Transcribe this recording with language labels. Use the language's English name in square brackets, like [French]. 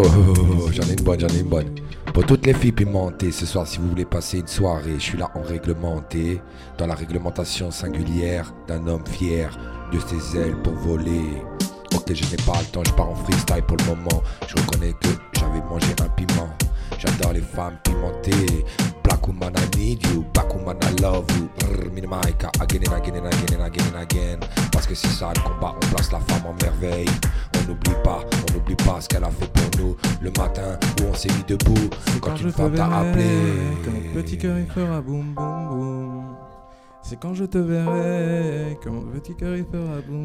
[French] Oh, j'en ai une bonne, j'en ai une bonne. Pour toutes les filles pimentées, ce soir si vous voulez passer une soirée, je suis là en réglementé, dans la réglementation singulière d'un homme fier de ses ailes pour voler. Ok, je n'ai pas le temps, je pars en freestyle pour le moment. Je reconnais que j'avais mangé un piment. J'adore les femmes pimentées. [English] Black woman I need you, black woman I love you. Brrr, minimaika, again and again and again and again and again. [French] Parce que c'est ça le combat, on place la femme en merveille. On n'oublie pas ce qu'elle a fait pour nous. Le matin où on s'est mis debout, c'est quand une femme t'a appelé. Que mon petit cœur il fera boum boum boum. C'est quand je te verrai, que mon petit cœur il fera boum boum.